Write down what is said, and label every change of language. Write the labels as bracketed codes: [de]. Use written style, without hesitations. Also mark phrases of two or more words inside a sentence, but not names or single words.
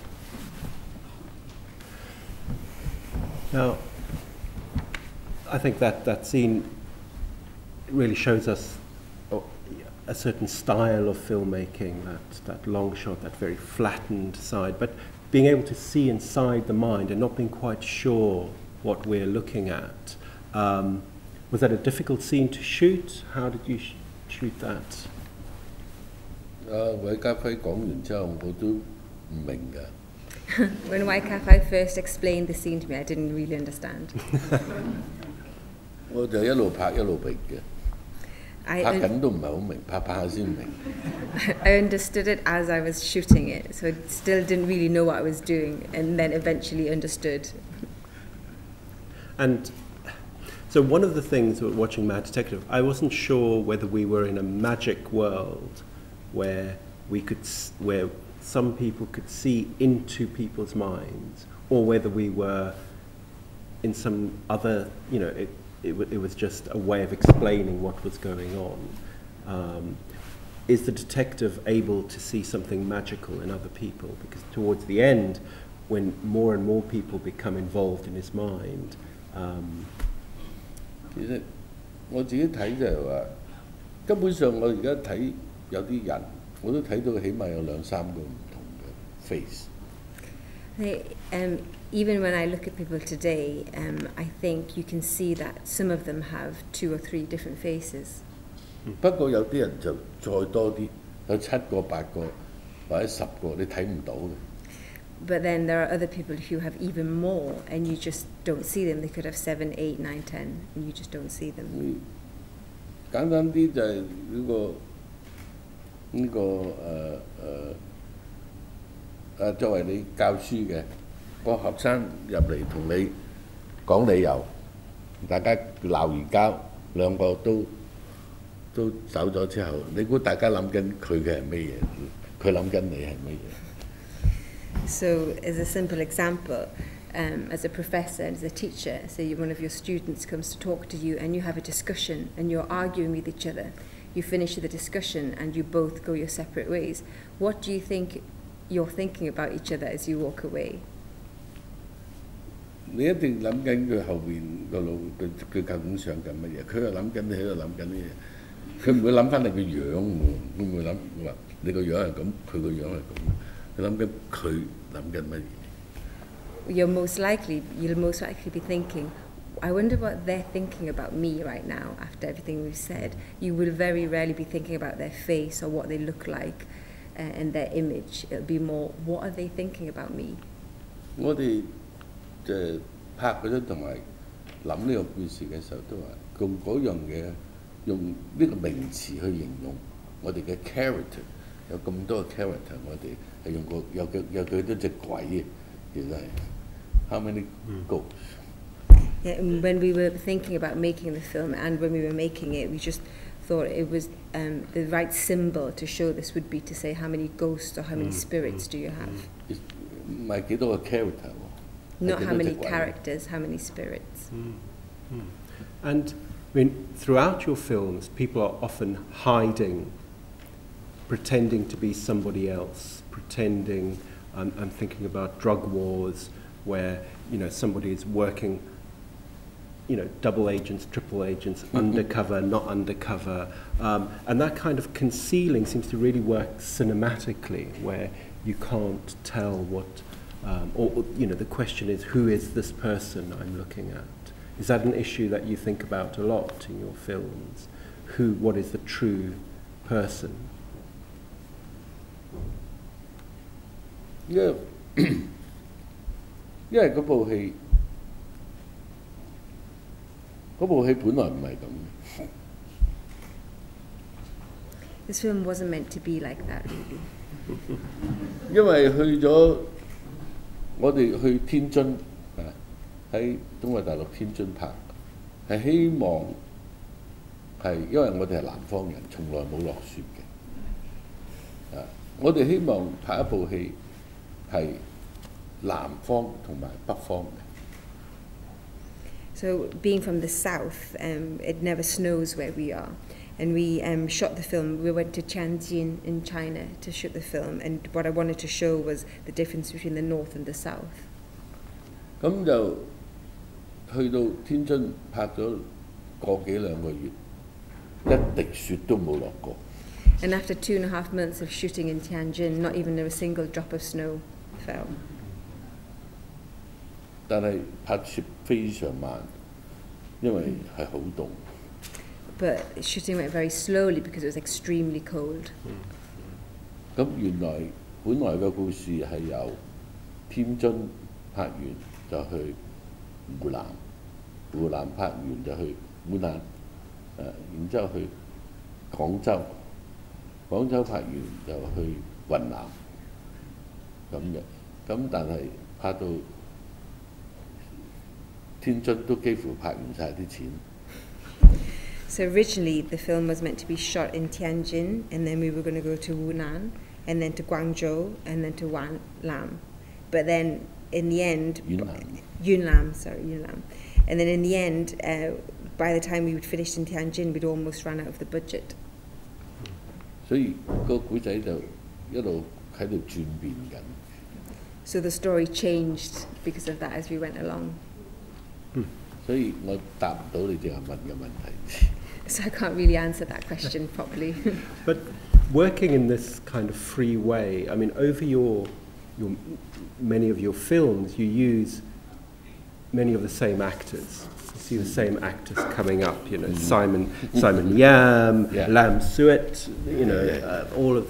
[en] Now, I think that scene really shows us a certain style of filmmaking, that long shot, that very flattened side, but being able to see inside the mind and not being quite sure what we're looking at. Was that a difficult scene to shoot? How did you shoot that? [yue] 韋家輝講完之後，我都唔明㗎。 [en] When EIFF first explained the scene to me, I didn't really understand. [yue] 我就一路拍一路明嘅。 [en] I [yue] 拍緊都唔係好明，拍下先明。 [en] I understood it as I was shooting it, so I still didn't really know what I was doing, and then eventually understood. And so one of the things with watching Mad Detective, I wasn't sure whether we were in a magic world where where some people could see into people's minds, or whether we were in some other, it was just a way of explaining what was going on. Is the detective able to see something magical in other people? Because towards the end, when more and more people become involved in his mind, [yue] 其實我自己睇就係話，根本上我而家睇有啲人，我都睇到起碼有2、3個唔同嘅 face。 [en] Even when I look at people today, I think you can see that some of them have 2 or 3 different faces. [yue] 不過有啲人就再多啲，有7個、8個或者10個，你睇唔到嘅。 [en] But then there are other people who have even more, and you just don't see them. They could have 7, 8, 9, 10, and you just don't see them. [yue] 簡單啲就係作為你教書嘅個學生入嚟同你講理由，大家鬧完交，兩個都走咗之後，你估大家諗緊佢嘅係咩嘢？佢諗緊你係咩嘢？ [en] So, as a simple example, as a professor and as a teacher, say one of your students comes to talk to you and you have a discussion and you're arguing with each other. You finish the discussion and you both go your separate ways. What do you think you're thinking about each other as you walk away? [yue] 你一定諗緊佢後邊個腦，佢究竟想緊乜嘢？佢又諗緊，你喺度諗緊啲嘢。佢唔會諗翻你個樣喎，會唔會諗話你個樣係咁，佢個樣係咁？佢諗緊佢諗緊乜嘢？ [en] You'll most likely be thinking, I wonder what they're thinking about me right now after everything we've said. You will very rarely be thinking about their face or what they look like and their image. It'll be more, what are they thinking about me? [yue] 我哋就拍嗰陣同埋諗呢個故事嘅時候，都話用嗰樣嘢，用呢個名詞去形容我哋嘅 character， 有咁多嘅 character， 我哋係用個有幾多隻鬼嘅，其實係 [en] how many ghosts？ Yeah, and when we were thinking about making the film and when we were making it, we just thought it was the right symbol to show this would be to say how many ghosts or how many spirits do you have. [yue] 唔係幾多個 character 喎。 [en] Not how many characters, how many spirits. And I mean, throughout your films, people are often hiding, pretending to be somebody else, pretending. I'm thinking about Drug Wars, where somebody is working, double agents, triple agents, undercover, not undercover, and that kind of concealing seems to really work cinematically, where you can't tell what. The question is, who is this person I'm looking at? Is that an issue that you think about a lot in your films? What is the true person? [yue] 因為嗰部戲本來唔係咁。 [en] This film wasn't meant to be like that, really. [yue] 因為我哋去天津喺中國大陸天津拍，係希望係因為我哋係南方人，從來冇落雪嘅。我哋希望拍一部戲係南方同埋北方嘅。 [en] So, being from the south, it never snows where we are. And we shot the film. We went to Tianjin in China to shoot the film. And what I wanted to show was the difference between the north and the south. [yue] 咁就去到天津拍咗個幾兩個月，一滴雪都冇落過。 [en] And after 2.5 months of shooting in Tianjin, not even a single drop of snow fell. [yue] 但係拍攝非常慢，因為係好凍。 [en] But shooting went very slowly because it was extremely cold. [yue] 咁原來本來個故事係由天津拍完就去湖南，湖南拍完就去湖南，然之後去廣州，廣州拍完就去雲南咁嘅，咁但係拍到天津都幾乎拍唔晒啲錢。 [en] So originally the film was meant to be shot in Tianjin, and then we were going to go to Wunan, and then to Guangzhou, and then to Lam. But then in the end, Yunnan. And then in the end, by the time we would finished in Tianjin, we'd almost run out of the budget. [yue] 所以個古仔就一路喺度轉變緊。 [en] So the story changed because of that as we went along. [yue] 所以我答唔到你淨係問嘅問題。 [en] So I can't really answer that question properly. But working in this kind of free way, I mean, over your many of your films, you use many of the same actors. You see the same actors coming up, you know, Simon Yam, Lam Suet, you know, all of.